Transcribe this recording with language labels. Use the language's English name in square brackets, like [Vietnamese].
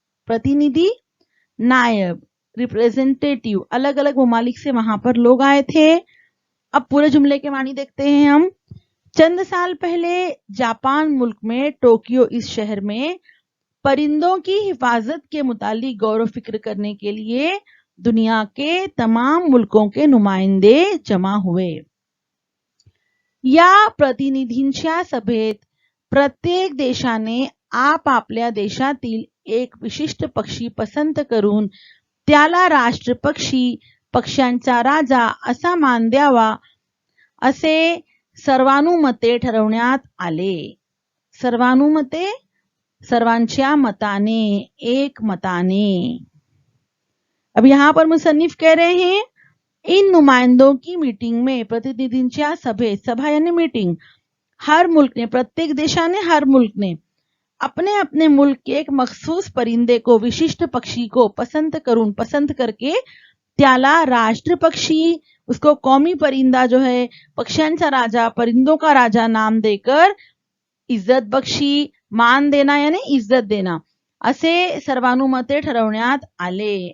[Hindi] प्रतिनिधी, नायब, रिप्रेजेंटेटिव, अलग अलग ममालिक से वहां पर लोग आए थे। अब पूरे जुमले के मानी देखते हैं हम। चंद साल पहले जापान मुल्क में टोक्यो इस शहर में परिंदों की हिफाजत के मुतालिक गौर फिक्र करने के लिए दुनिया के तमाम मुल्कों के नुमाइंदे जमा हुए। [Marathi] या प्रतिनिधींच्या सभेत प्रत्येक देशाने आपापल्या देशातील एक विशिष्ट पक्षी पसंत करून त्याला राष्ट्रपक्षी, पक्ष्यांचा राजा असा मान द्यावा असे सर्वानुमते ठरवण्यात आले। सर्वानुमते, सर्वांच्या मताने, एक मताने। [Hindi] अब यहां पर मुसन्निफ कह रहे हैं, इन नुमाइंदों की मीटिंग में, [Marathi] प्रतिनिधिंच्या सभेत, [Hindi] सभा यानी मीटिंग, हर मुल्क ने, [Marathi] प्रत्येक देशाने, [Hindi] हर मुल्क ने अपने अपने मुल्क के एक मखसूस परिंदे को, विशिष्ट पक्षी को [Marathi] पसंत करून, [Hindi] पसंत करके [Marathi] त्याला राष्ट्रपक्षी, [Hindi] उसको कौमी परिंदा जो है, [Marathi] पक्ष्यांचा राजा, [Hindi] परिंदों का राजा नाम देकर इज्जत बक्षी, मान देना यानी इज्जत देना, [Marathi] असे सर्वानुमते ठरवण्यात आले।